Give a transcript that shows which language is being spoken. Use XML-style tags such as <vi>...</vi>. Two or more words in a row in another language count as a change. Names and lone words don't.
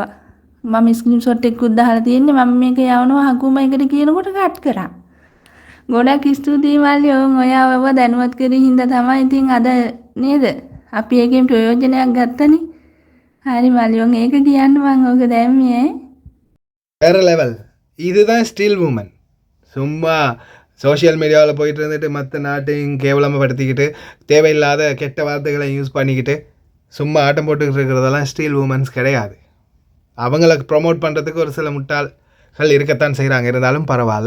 <si>මම ස්ක්‍රීන්ෂොට් එකකුත් දාලා තියෙන්නේ මම මේක යවනවා හකුම එකට කියනකොට කට් කරා. ගොඩක් ස්තුතියි මල්ලි ඔයාව දැනුවත් කරේ හින්දා තමයි ඉතින් අද නේද අපි එකෙන් ප්‍රයෝජනයක් ගත්තනේ. හරි මල්ලි ඒක කියන්න මං ඔක දැම්මේ.</si> <ta>வேறு லெவல். இதுதான்</ta> <en>steel woman.</en> <ta>சும்மா</ta> <en>social media-il</en> <ta>போயிட்டு இருந்துட்டு மற்ற நாட்டையும் கேவலப்படுத்திக்கிட்டு தேவையில்லாத கெட்ட வார்த்தைகளை யூஸ் பண்ணிக்கிட்டு சும்மா ஆட்டம் போட்டுக்கிட்டு இருக்கிறதெல்லாம்</ta> <en>steel womans</en> <ta>கிடையாது. அவங்களுக்கு ப்ரொமோட் பண்ணுறதுக்கு ஒரு சில முட்டாள்கள் இருக்கத்தான் செய்கிறாங்க, இருந்தாலும் பரவாயில்ல.</ta>